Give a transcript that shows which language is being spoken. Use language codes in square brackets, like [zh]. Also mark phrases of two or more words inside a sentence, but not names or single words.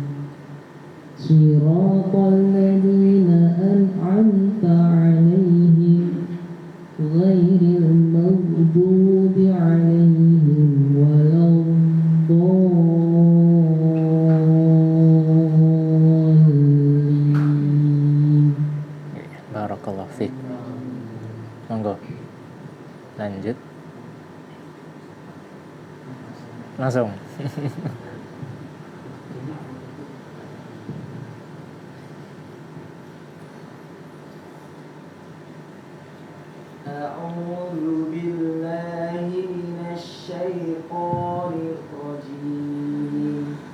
[ar] صراط الذين أنعمت عليهم غير المغضوب عليهم ولا الضالين. بارك الله فيك. [jv] Monggo. [id] Lanjut. Langsung. [ar] أعوذ بالله من الشيطان الرجيم.